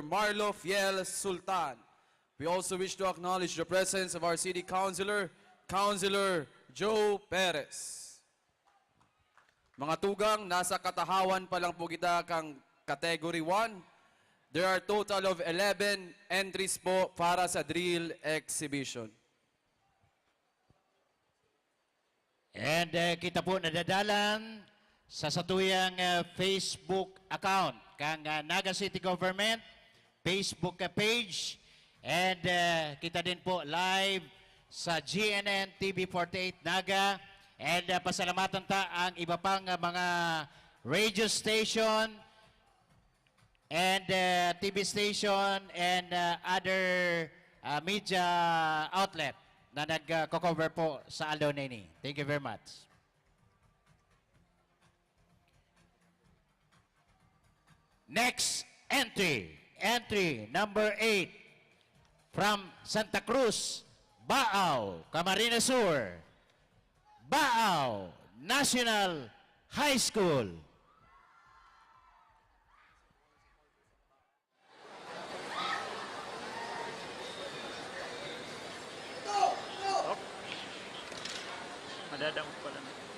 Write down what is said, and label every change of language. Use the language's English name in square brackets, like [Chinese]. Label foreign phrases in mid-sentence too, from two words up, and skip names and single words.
[English] Marlo Fiel Sultan. We also wish to acknowledge the presence of our city councilor, Councilor Joe Perez. [Bikol] Mga tugang, nasa katahawan pa lang po kita kang Category 1. [English] There are total of 11 entries [Bikol] po para sa [English] drill exhibition. [Bikol] And kita po nadadalan sa satuyang Facebook account kang Naga City [English] Government Facebook page, [Bikol] and kita din po live sa GNN TV48 Naga, and pasalamatan ta ang iba pang mga [English] radio station and TV station and other media outlet [Bikol] na nag-cover po sa Aldo Nini. Thank you very much. Next entry, entry number 8 from Santa Cruz, Baao, Camarines Sur, Baao National High School. Madadang pa lang.